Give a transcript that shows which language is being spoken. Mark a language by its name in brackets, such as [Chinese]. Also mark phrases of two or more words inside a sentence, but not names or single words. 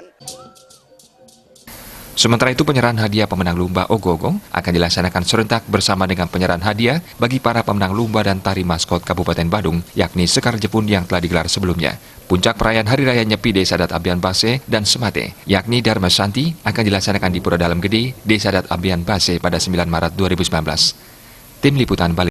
[Indonesian] Sementara itu penyerahan hadiah pemenang lomba ogoh-ogoh akan dilaksanakan serentak bersama dengan penyerahan hadiah bagi para pemenang lomba dan tari maskot Kabupaten Badung, yakni Sekar Jepun yang telah digelar sebelumnya. Puncak perayaan Hari Raya Nyepi Desa Adat Abian Base dan Semate, yakni Dharma Santi, akan dilaksanakan di Pura Dalam Gede, Desa Adat Abian Base pada 9 Maret 2019. Tim Liputan Bali.